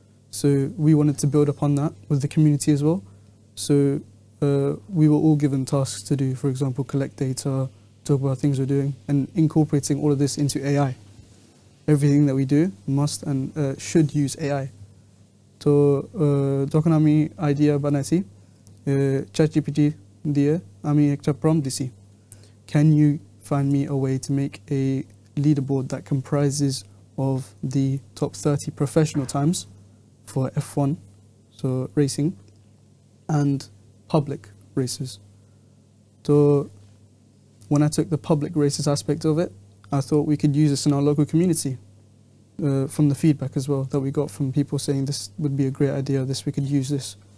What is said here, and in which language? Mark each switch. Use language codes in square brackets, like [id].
[en] So we wanted to build upon that with the community as well. So we were all given tasks to do, for example, collect data, talk about things we're doing, and incorporating all of this into AI. Everything that we do must and should use AI. [bn] So, যখন আমি idea বানাইছি, ChatGPT দিয়ে আমি একটা prompt দিছি. [en] Can you find me a way to make a leaderboard that comprises of the top 30 professional times for F1, so racing, and public races. So when I took the public races aspect of it, I thought we could use this in our local community from the feedback as well that we got from people saying this would be a great idea, we could use this.